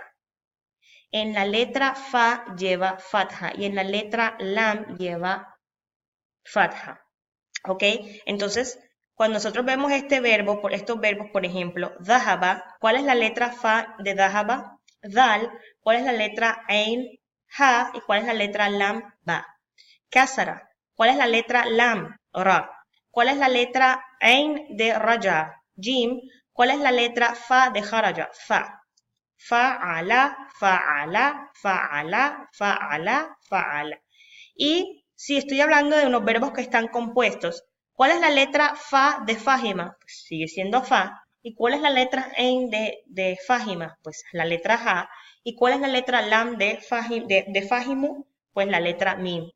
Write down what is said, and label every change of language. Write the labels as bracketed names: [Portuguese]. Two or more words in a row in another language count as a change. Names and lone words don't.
[Spanish] En la letra fa lleva fatha y en la letra lam lleva fatha. ¿Ok? Entonces, cuando nosotros vemos estos verbos, por ejemplo, dhahaba, ¿cuál es la letra fa de dhahaba? Dal. ¿Cuál es la letra ain? Ha. ¿Y cuál es la letra lam? Ba. Kasra. ¿Cuál es la letra lam? Ra. ¿Cuál es la letra ain de raja? Jim. ¿Cuál es la letra fa de kharaja? Fa. [Arabic] فعل، فعل، فعل، فعل، فعل. [Spanish] Y si estoy hablando de unos verbos que están compuestos, ¿cuál es la letra fa de fahima? Pues sigue siendo fa. ¿Y cuál es la letra en de fahima? Pues la letra ja. ¿Y cuál es la letra lam de fahimu? Pues la letra mim.